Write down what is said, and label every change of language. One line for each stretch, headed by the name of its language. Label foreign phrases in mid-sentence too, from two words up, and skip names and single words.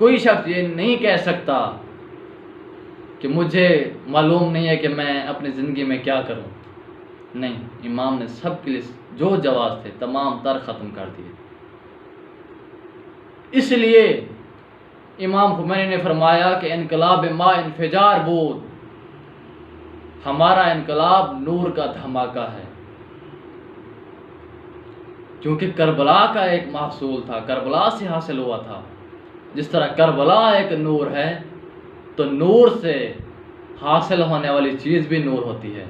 Urdu: کوئی شخص یہ نہیں کہہ سکتا کہ مجھے معلوم نہیں ہے کہ میں اپنی زندگی میں کیا کروں، نہیں، امام نے سب کے لیے جو جواز تھے تمام تر ختم کر دیے۔ اس لیے امام خمینی نے فرمایا کہ
Persian: انقلاب ما انفجار بود،
Urdu: ہمارا انقلاب نور کا دھماکہ ہے، کیونکہ کربلا کا ایک محصول تھا، کربلا سے حاصل ہوا تھا۔ جس طرح کربلا ایک نور ہے تو نور سے حاصل ہونے والی چیز بھی نور ہوتی ہے۔